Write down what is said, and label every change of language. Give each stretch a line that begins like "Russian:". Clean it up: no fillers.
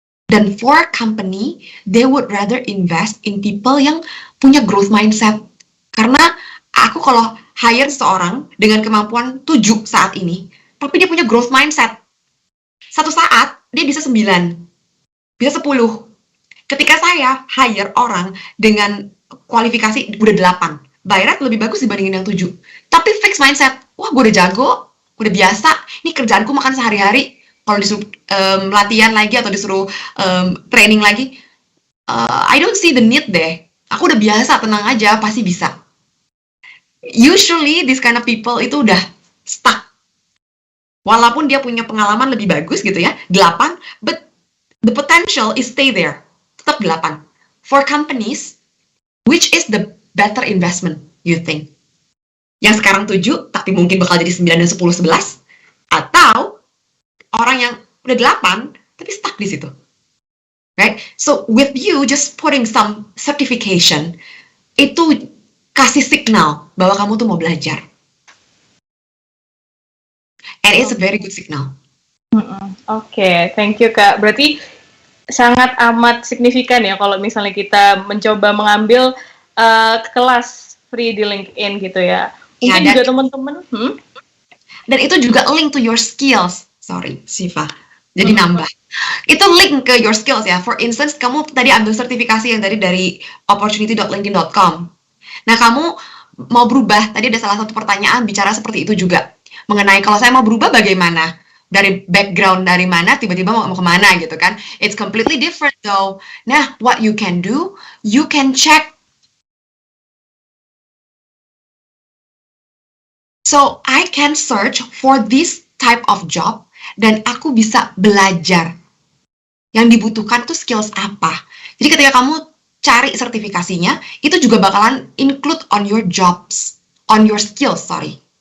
English: Dan for company, they would rather invest in people
Indonesian: yang punya growth mindset. Karena aku kalau hire seseorang dengan kemampuan 7 saat ini, tapi dia punya growth mindset, satu saat dia bisa 9, bisa 10. Ketika saya hire orang dengan kualifikasi udah 8, by right lebih bagus dibandingin yang 7. Tapi fixed mindset, wah gue udah jago, udah biasa, ini kerjaanku makan sehari-hari. Kalau disuruh latihan lagi atau disuruh training lagi,
English: I don't see the need
Indonesian: deh. Aku udah biasa, tenang aja, pasti bisa.
English: Usually, this kind of people
Indonesian: itu udah stuck. Walaupun dia punya pengalaman lebih bagus gitu ya, 8,
English: but the potential is stay there.
Indonesian: Tetap 8.
English: For companies, which is the better investment, you think?
Indonesian: Yang sekarang 7, tapi mungkin bakal jadi 9 dan 10, 11? Atau orang yang udah 8, tapi stuck di situ.
English: Right? So, with you just putting some certification,
Indonesian: itu kasih signal bahwa kamu tuh mau belajar.
English: And it's a very good signal.
Indonesian: Oke,
English: thank you
Indonesian: Kak. Berarti sangat amat signifikan ya kalau misalnya kita mencoba mengambil kelas free di LinkedIn gitu ya. Mungkin juga teman-teman. Dan itu juga
English: link to your skills.
Indonesian: Sorry, Siva. Jadi nambah. Itu
English: link ke your skills
Indonesian: ya. For instance, kamu tadi ambil sertifikasi yang tadi dari opportunity.linkedin.com. Nah, kamu mau berubah. Tadi ada salah satu pertanyaan bicara seperti itu juga. Mengenai kalau saya mau berubah bagaimana? Dari background dari mana, tiba-tiba mau kemana gitu kan.
English: It's completely different though. Nah, what you can do, you can check. So, I can search for this type of job
Indonesian: dan aku bisa belajar. Yang dibutuhkan tuh skills apa. Jadi ketika kamu cari sertifikasinya, itu juga bakalan include
English: on your jobs, on your skills, sorry.